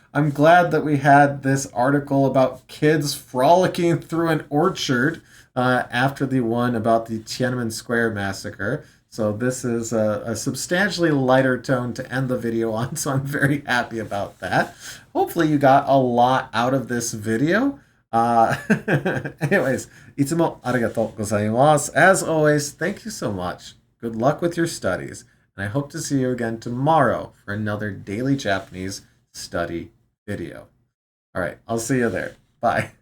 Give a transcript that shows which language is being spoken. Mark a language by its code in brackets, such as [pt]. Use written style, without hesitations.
[en] I'm glad that we had this article about kids frolicking through an orchard after the one about the Tiananmen Square massacre. So this is a substantially lighter tone to end the video on, so I'm very happy about that. Hopefully you got a lot out of this video. [ja] Anyways, いつもありがとうございます. [en] As always, thank you so much. Good luck with your studies, and I hope to see you again tomorrow for another daily Japanese study video. All right, I'll see you there. Bye.